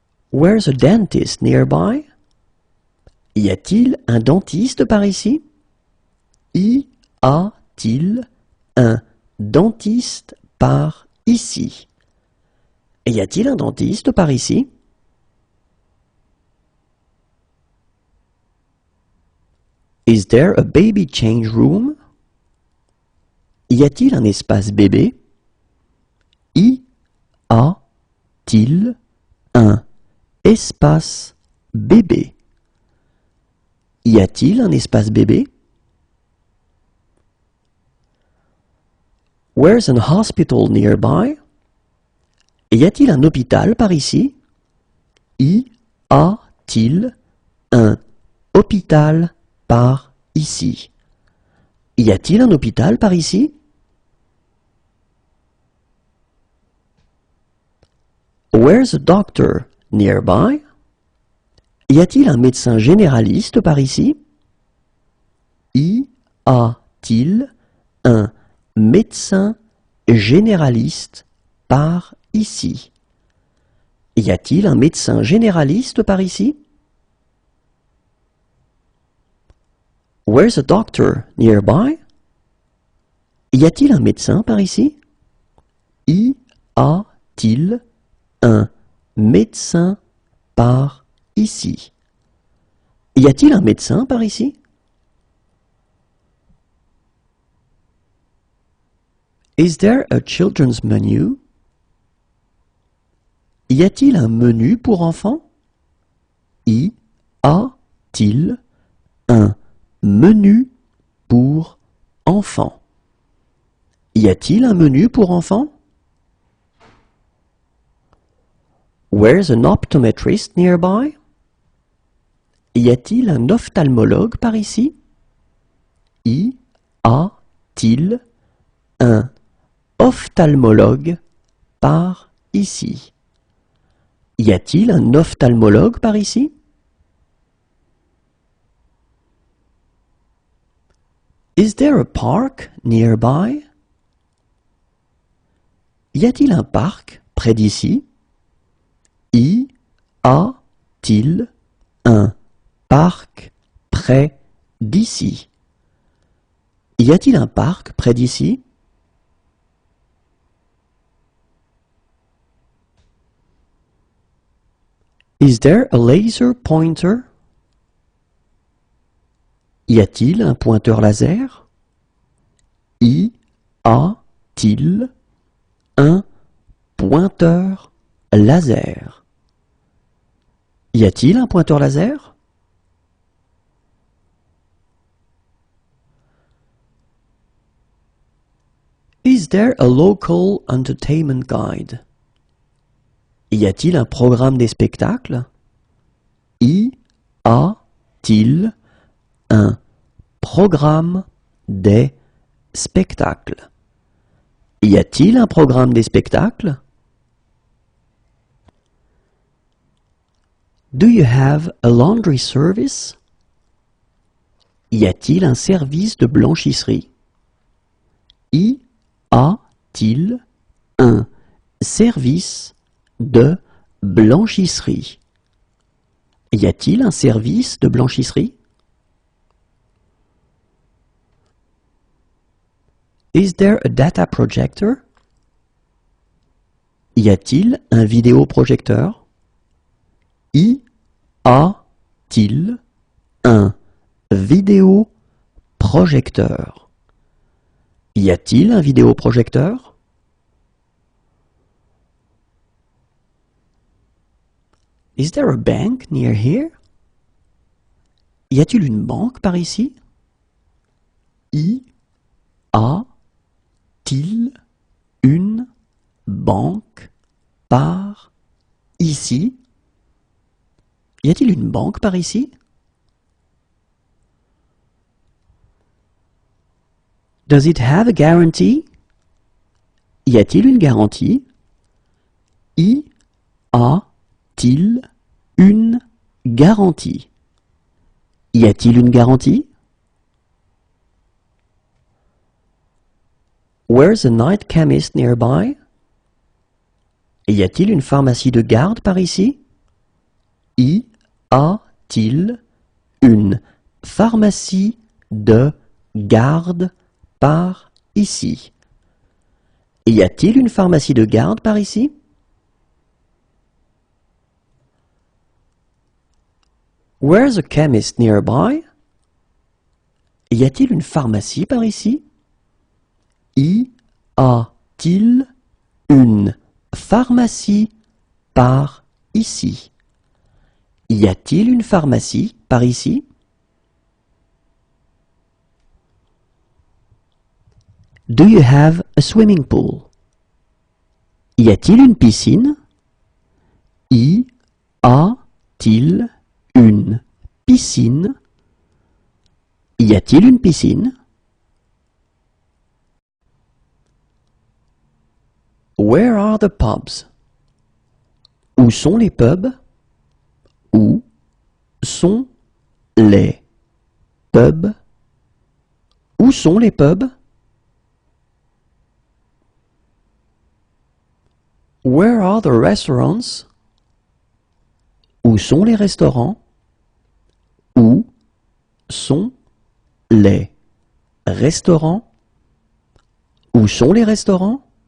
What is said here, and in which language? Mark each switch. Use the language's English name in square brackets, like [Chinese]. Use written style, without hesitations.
[English] Where's a dentist nearby? [French] Y a-t-il un dentiste par ici? Y a-t-il un dentiste par ici? Y a-t-il un dentiste par ici? [English] Is there a baby change room? [French] Y a-t-il un espace bébé? Y a-t-il un espace bébé? Y a-t-il un espace bébé? [English] Where's an hospital nearby? [French] Y a-t-il un hôpital par ici? Y a-t-il un hôpital par ici? Y a-t-il un hôpital par ici? [English] Where's a doctor nearby? [French] Y a-t-il un médecin généraliste par ici? Y a-t-il un médecin généraliste par ici? Y a-t-il un médecin généraliste par ici? [English] Where's a doctor nearby? [French] Y a-t-il un médecin par ici? Y a-t-il un médecin par ici? Y a-t-il un médecin par ici? [English] Is there a children's menu? [French] Y a-t-il un menu pour enfants? Y a-t-il un menu pour enfants? Y a-t-il un menu pour enfants? [English] Where's an optometrist nearby? [French] Y a-t-il un ophtalmologue par ici? Y a-t-il un ophtalmologue par ici? Y a-t-il un ophtalmologue par ici? [English] Is there a park nearby? [French] Y a-t-il un parc près d'ici? Y a-t-il un parc près d'ici? Y a-t-il un parc près d'ici? [English] Is there a laser pointer? [French] Y a-t-il un pointeur laser? Y a-t-il un pointeur laser? Y a-t-il un pointeur laser? [English] Is there a local entertainment guide? [French] Y a-t-il un programme des spectacles? Y a-t-il un programme des spectacles? Y a-t-il un programme des spectacles? [English] Do you have a laundry service? [French] Y a-t-il un service de blanchisserie? Y a-t-il un service de blanchisserie? Y a-t-il un service de blanchisserie? [English] Is there a data projector? [French] Y a-t-il un vidéoprojecteur? Y a-t-il un vidéoprojecteur? Y a-t-il un vidéoprojecteur? [English] Is there a bank near here? [French] Y a-t-il une banque par ici? Y a-t-il une banque par ici? Y a-t-il une banque par ici? [English] Does it have a guarantee? [French] Y a-t-il une garantie? Y a-t-il une garantie? Y a-t-il une garantie? [English] Where's a night chemist nearby? [French] Y a-t-il une pharmacie de garde par ici? Y a-t-il une pharmacie de garde par ici? Y a-t-il une pharmacie de garde par ici? [English] Where's a chemist nearby? [French] Y a-t-il une pharmacie par ici? Y a-t-il une pharmacie par ici? Y a-t-il une pharmacie par ici? [English] Do you have a swimming pool? [French] Y a-t-il une piscine? Y a-t-il une piscine? Y a-t-il une piscine? [English] Where are the pubs? [French] Où sont les pubs? Où sont les pubs? Où sont les pubs? [English] Where are the restaurants? [French] Où sont les restaurants? Où sont les restaurants? Où sont les restaurants?